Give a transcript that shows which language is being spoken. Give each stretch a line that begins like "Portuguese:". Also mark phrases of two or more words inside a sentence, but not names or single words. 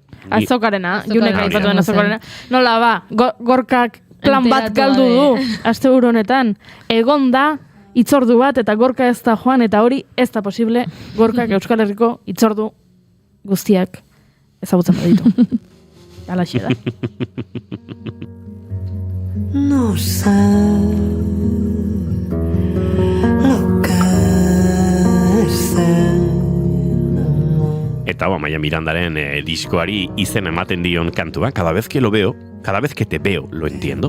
Basque: Azokarena, Junek aipatuen azokarena. Nola ba, gorkak plan bat galdu du, aste honetan. Egon da, itzordu bat, eta gorka ez da joan, eta hori ez da posible, gorkak Euskal Herriko itzordu guztiak ezagutzen baditu. Alaxe da.
Spanish: No sé lo que es.
Basque: Eta Amaia Mirandaren diskoari izen ematen dion kantua,
Spanish: cada vez que lo veo, cada vez que te veo, lo entiendo.